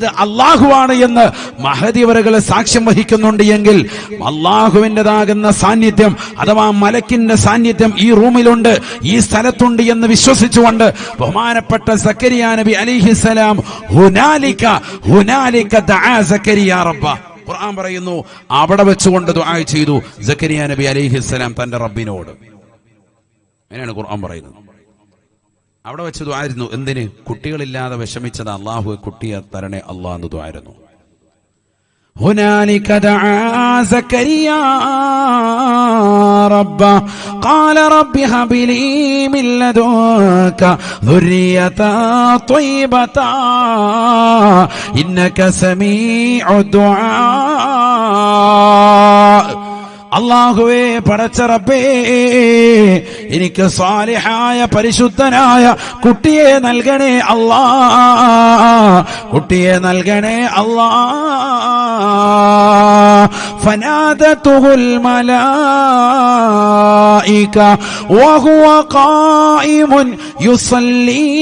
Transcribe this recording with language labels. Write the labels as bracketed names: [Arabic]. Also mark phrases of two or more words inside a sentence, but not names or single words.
[Malayalam] അള്ളാഹുവാണ് എന്ന് മഹദിവറുകൾ സാക്ഷ്യം വഹിക്കുന്നുണ്ട് എങ്കിൽ അള്ളാഹുവിൻ്റെതാകുന്ന സാന്നിധ്യം അഥവാ മലക്കിന്റെ സാന്നിധ്യം ഈ റൂമിലുണ്ട്, ഈ സ്ഥലത്തുണ്ട് എന്ന് വിശ്വസിച്ചുകൊണ്ട് ബഹുമാനപ്പെട്ട സക്കരിയ നബി അലൈഹിസ്സലാം [Arabic] هنالك دعا زكريا رب, [Malayalam] ഖുർആൻ പറയുന്നു അവിടെ വെച്ചുകൊണ്ട് ദുആ ചെയ്തു സക്കരിയ നബി അലൈഹിസ്സലാം തന്റെ റബ്ബിനോട്. അങ്ങനെയാണ് ഖുർആൻ പറയുന്നത്. അവിടെ വെച്ച് ദുആ ആയിരുന്നു. എന്തിന്? കുട്ടികളില്ലാതെ വിഷമിച്ചത് അല്ലാഹു കുട്ടിയെ തരണേ അല്ലാഹ് എന്ന് ദുആ ആയിരുന്നു. [Arabic] هنالك دعا زكريا ربه قال رب هب لي من لدنك ذرية طيبة إنك سميع الدعاء. [Malayalam] അല്ലാഹുവേ, പടച്ച റബ്ബേ, എനിക്ക് സാലിഹായ പരിശുദ്ധനായ കുട്ടിയെ നൽകണേ അല്ലാ, കുട്ടിയെ നൽകണേ അല്ലാ. [Arabic] فنادته الملائكة وهو قائم يصلي